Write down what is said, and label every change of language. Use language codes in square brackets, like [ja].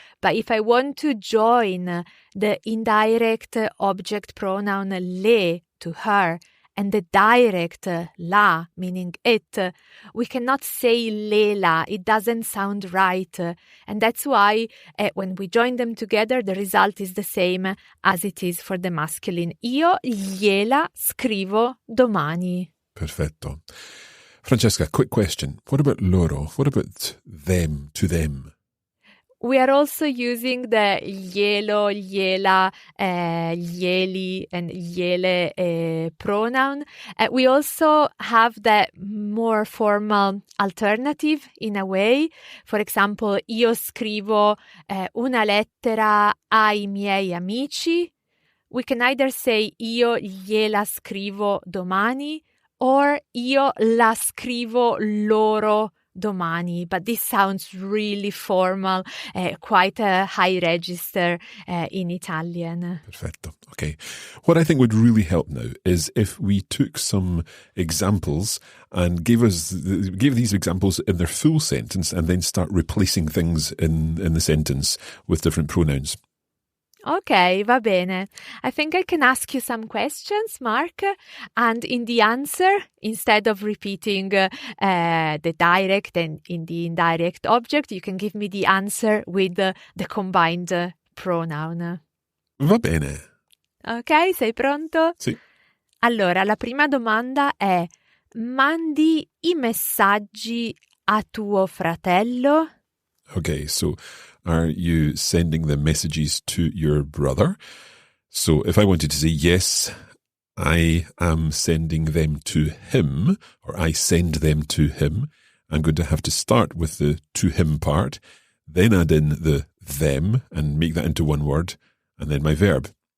[en] But if I want to join the indirect object pronoun le, to her, and the direct la, meaning it, we cannot say lela. It doesn't sound right. And that's why when we join them together, the result is the same as it is for the masculine. [it] Io gliela scrivo domani. Perfetto. [en] Francesca, quick question. What about loro? What about them, to them? We are also using the glielo, gliela, glieli, and gliele pronoun. We also have the more formal alternative in a way. For example, [it] io scrivo una lettera ai miei amici. [en] We can either say [it] io gliela scrivo domani [en] or [it] io la scrivo loro domani, [en] but this sounds really formal, quite a high register in Italian. [it] Perfetto. Okay. [en] What I think would really help now is if we took some examples and gave these examples in their full sentence and then start replacing things in the sentence with different pronouns. [it] Okay, va bene. [en] I think I can ask you some questions, Mark, and in the answer, instead of repeating the direct and in the indirect object, you can give me the answer with the combined pronoun. [it] Va bene. Ok, sei pronto? Sì. Allora, la prima domanda è: mandi i messaggi a tuo fratello? [en] Okay, so are you sending the messages to your brother? So if I wanted to say, yes, I am sending them to him, or I send them to him, I'm going to have to start with the to him part, then add in the them and make that into one word, and then my verb.